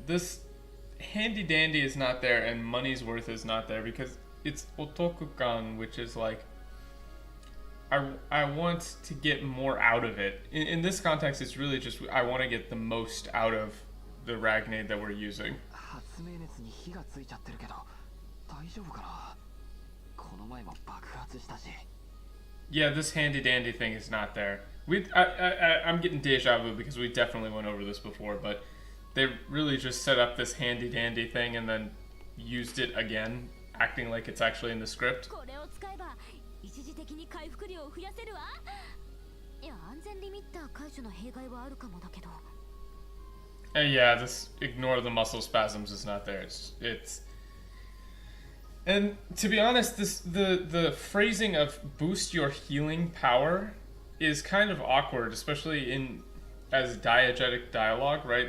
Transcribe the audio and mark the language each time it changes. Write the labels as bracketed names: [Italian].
[English] This handy dandy is not there and money's worth is not there because it's otokukan, which is like I want to get more out of it. In this context, it's really just I want to get the most out of the Ragnade that we're using. [Japanese] 発明熱に火がついちゃってるけど大丈夫かな。この前も爆発したし。 [English] Yeah, this handy dandy thing is not there. I'm getting deja vu because we definitely went over this before, but they really just set up this handy dandy thing and then used it again, acting like it's actually in the script. [Japanese] これを使えば一時的に回復量を増やせるわ。いや、安全リミッター解除の弊害はあるかもだけど。 [English] Yeah, this ignore the muscle spasms is not there. It's and to be honest, the phrasing of boost your healing power is kind of awkward, especially in as diegetic dialogue, right?